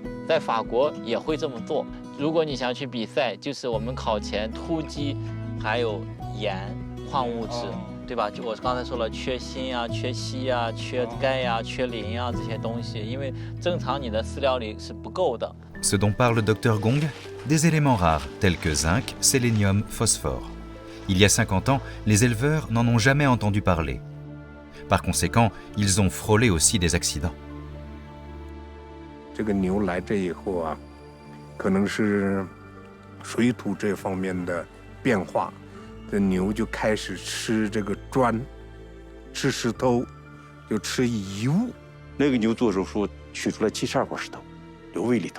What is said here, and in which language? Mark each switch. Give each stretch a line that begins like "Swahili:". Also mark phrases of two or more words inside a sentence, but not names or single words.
Chinese: 在法国也会这么做。如果你想去比赛，就是我们考前突击，还有盐、矿物质。对吧？就我刚才说了，缺锌啊、缺硒啊、缺钙啊、缺磷啊这些东西，因为正常你的饲料里是不够的。
French: Ce dont parle le docteur Gong, des éléments rares tels que zinc, sélénium, phosphore. Il y a 50 ans, les éleveurs n'en ont jamais entendu parler. Par conséquent, ils ont frôlé aussi des accidents.
Chinese: 这个牛来这以后啊，可能是水土这方面的变化。这牛就开始吃这个砖，吃石头，就吃遗物。那个牛做手术取出来72块石头，留胃里头。